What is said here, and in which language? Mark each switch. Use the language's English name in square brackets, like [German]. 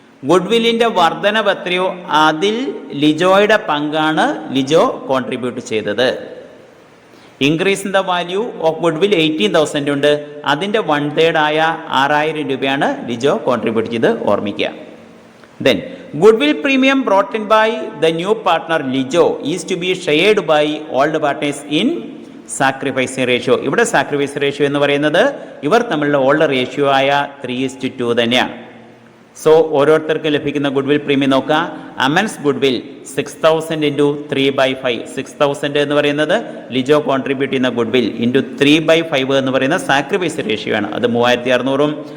[Malayalam] Good വില്ലിൻ്റെ വർധനവ് എത്രയോ അതിൽ ലിജോയുടെ പങ്കാണ് ലിജോ കോൺട്രിബ്യൂട്ട് ചെയ്തത്. [English] increase in the value of goodwill [Malayalam] 18,000 ഉണ്ട്, അതിൻ്റെ 1/3 ആയ 6,000 രൂപയാണ് ലിജോ കോൺട്രിബ്യൂട്ട് ചെയ്ത് ഓർമ്മിക്കുക. [English] Then goodwill premium brought in by the new partner Lijo is to be shared by all the partners in sacrificing ratio. [Malayalam] ഇവിടെ സാക്രിഫൈസ് റേഷ്യോ എന്ന് പറയുന്നത് ഇവർ തമ്മിലുള്ള ഓൾഡ് റേഷ്യോ ആയ 3:2 തന്നെയാണ്. സോ ഓരോരുത്തർക്കും ലഭിക്കുന്ന ഗുഡ്വിൽ പ്രീമിയം നോക്കുക. അമൻസ് ഗുഡ്വിൽ 6,000 ഇൻറ്റു 3/5. 6,000 എന്ന് പറയുന്നത് ലിജോ കോൺട്രിബ്യൂട്ട് ചെയ്യുന്ന ഗുഡ്വിൽ ഇൻറ്റു 3/5 എന്ന് പറയുന്ന സാക്രിഫൈസ് റേഷ്യോ ആണ്, അത് 3,600.